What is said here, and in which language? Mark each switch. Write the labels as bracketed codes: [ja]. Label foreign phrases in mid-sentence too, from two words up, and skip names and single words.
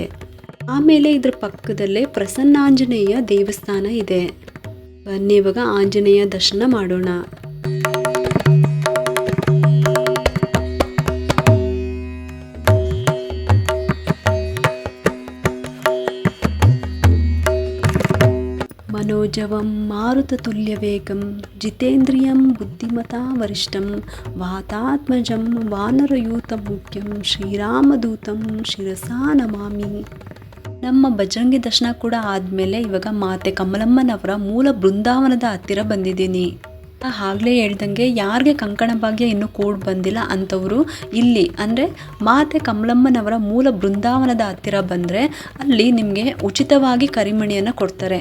[kn] ಆಮೇಲೆ ಇದ್ರ ಪಕ್ಕದಲ್ಲೇ ಪ್ರಸನ್ನಾಂಜನೇಯ ದೇವಸ್ಥಾನ ಇದೆ. ಬನ್ನಿ ಇವಾಗ ಆಂಜನೇಯ ದರ್ಶನ ಮಾಡೋಣ. [sa] मनोजवं मारुततुल्यवेगं जितेन्द्रियं बुद्धिमता वरिष्ठं वातात्मजं वानरयूतमुख्यं ಶ್ರೀರಾಮದೂತಂ ಶಿರಸಾ ನಮಾಮಿ. [kn] ನಮ್ಮ ಬಜರಂಗಿ ದರ್ಶನ ಕೂಡ ಆದಮೇಲೆ ಇವಾಗ ಮಾತೆ ಕಮಲಮ್ಮನವರ ಮೂಲ ಬೃಂದಾವನದ ಹತ್ತಿರ ಬಂದಿದ್ದೀನಿ. ಆಗಲೇ ಹೇಳ್ದಂಗೆ ಯಾರಿಗೆ ಕಂಕಣ ಭಾಗ್ಯ ಇನ್ನೂ ಕೂಡ್ ಬಂದಿಲ್ಲ ಅಂಥವರು ಇಲ್ಲಿ ಅಂದರೆ ಮಾತೆ ಕಮಲಮ್ಮನವರ ಮೂಲ ಬೃಂದಾವನದ ಹತ್ತಿರ ಬಂದರೆ ಅಲ್ಲಿ ನಿಮಗೆ ಉಚಿತವಾಗಿ ಕರಿಮಣಿಯನ್ನು ಕೊಡ್ತಾರೆ.